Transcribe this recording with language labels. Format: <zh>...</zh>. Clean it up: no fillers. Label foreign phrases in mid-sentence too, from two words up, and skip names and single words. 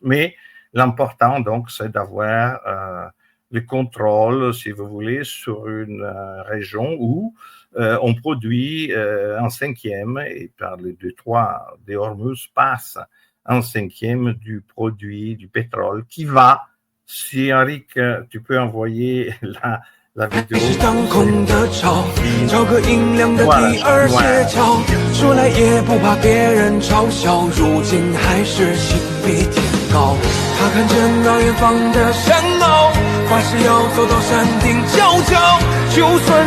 <fr>Mais l'important, donc, c'est d'avoir le contrôle, si vous voulez, sur une région où on produit un cinquième, et par les détroits des Hormuz passe un cinquième du produit du pétrole qui va, si Henrik, tu peux envoyer la vidéo.</fr> <zh>是当空的潮，找个阴凉的地儿歇脚，说来也不怕别人嘲笑，如今还是心比天高。他看着那远方的山坳，发誓要走到山顶佼佼，就算</zh>